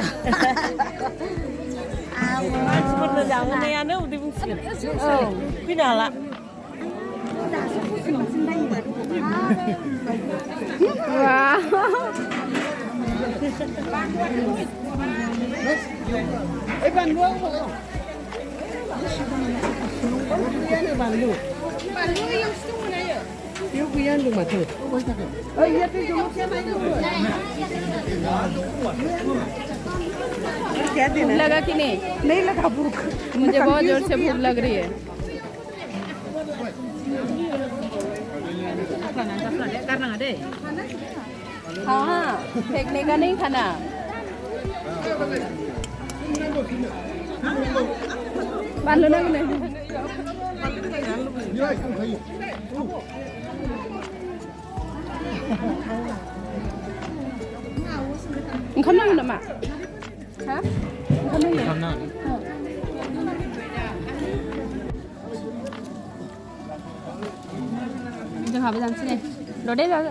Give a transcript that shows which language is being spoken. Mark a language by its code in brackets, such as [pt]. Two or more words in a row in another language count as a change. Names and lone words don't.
[brx] मानसिफोरनो जाहोनायानो उदै बुंसिगोन औ फैनो हाला बानलु बेयाव गैया होनदों माथो [hi] भूख लगा कि नहीं लगा भूख मुझे बहुत जोर से भूख लग रही है हाँ फेंकने का नहीं खाना [brx] बानलु नांगौ ओंखाम नांगौ नामा हा ओंखाम नांगौ जोंहाबो जानोसै नै दे